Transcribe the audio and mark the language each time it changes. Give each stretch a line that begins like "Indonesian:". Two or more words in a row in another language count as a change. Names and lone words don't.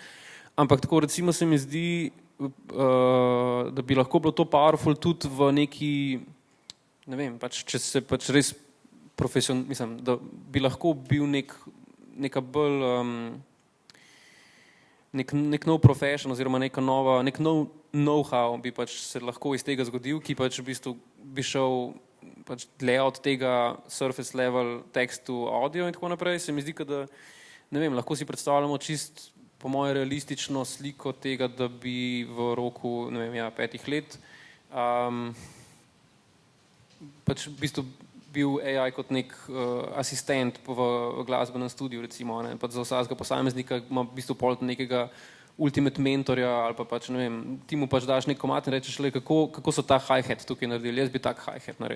Slovenian: Ampak tako recimo se mi zdi, da bi lahko bilo to powerful tudi v neki, ne vem, pač če se pač res mislim, da bi lahko bil neka bolj nek nov profession oziroma nek nov know-how bi pač se lahko iz tega zgodil, ki pač v bistvu bi šel pač dlje od tega
English: surface level
Slovenian: tekstu, audio in tako naprej. Se mi zdi, da ne vem, lahko si predstavljamo čist po moje realistično sliko tega, da bi v roku, ne vem, 5 let pač v bistvu bil AI kot nek asistent v glasbenem studiu, recimo, ne, pač za vsakega posameznika ima v bistvu pol nekega ultimate mentorja ali pa pač, ne vem, ti mu pač daš nek komad in rečeš, kako so ta hi-hat tukaj naredili, jaz bi tak hi-hat naredil.